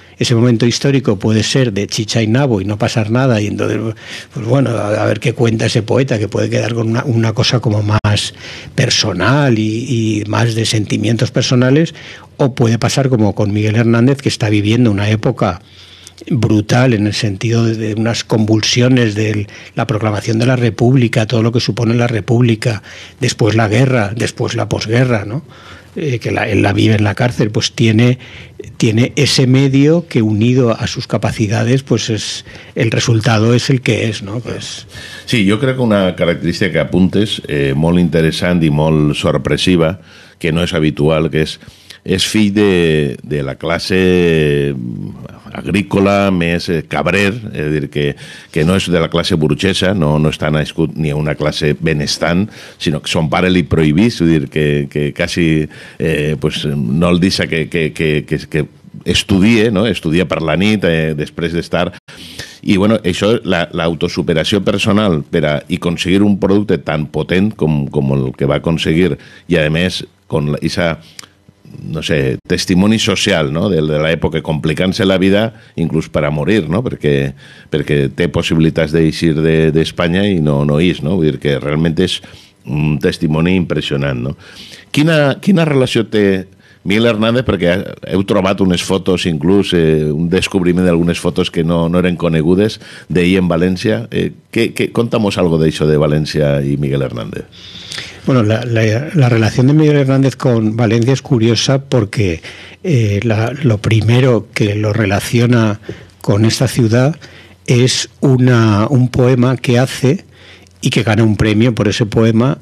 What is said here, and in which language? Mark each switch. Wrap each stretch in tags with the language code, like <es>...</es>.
<es>Ese momento histórico puede ser de chicha y nabo y no pasar nada, y entonces, pues bueno, a ver qué cuenta ese poeta, que puede quedar con una cosa como más personal y más de sentimientos personales, o puede pasar como con Miguel Hernández, que está viviendo una época brutal en el sentido de unas convulsiones de la proclamación de la República, todo lo que supone la República, después la guerra, después la posguerra, ¿no? Que él la vive en la cárcel, pues tiene ese medio que, unido a sus capacidades, pues el resultado es el que es, ¿no? Pues...</es> <ca>Sí, jo crec que una característica que apuntes molt interessant i molt sorpresiva, que no és habitual, que és fill de la classe agrícola més cabrer, és a dir, que no és de la classe burgesa, no està nascut ni a una classe benestant, sinó que son pare li prohibís, és a dir, que quasi pues, no el deixa que estudie, no? Estudia per la nit després d'estar... I, bueno, això, l'autosuperació personal i aconseguir un producte tan potent com el que va aconseguir, i a més,</ca> <es>con esa,</es> <ca>no sé, testimoni social, no?, de l'època, complicant-se la vida inclús per a morir, no?, perquè té possibilitats d'eixir d'Espanya i no és, no?, vull dir que realment és un testimoni impressionant, no? Quina relació té Miguel Hernández, perquè heu trobat unes fotos, inclús un descobriment d'algunes fotos que no eren conegudes d'ell en València.</ca> <es>Contamos algo de eso de Valencia y Miguel Hernández. Bueno, la relación de Miguel Hernández con Valencia es curiosa porque lo primero que lo relaciona con esta ciudad es un poema que hace y que gana un premio por ese poema.</es>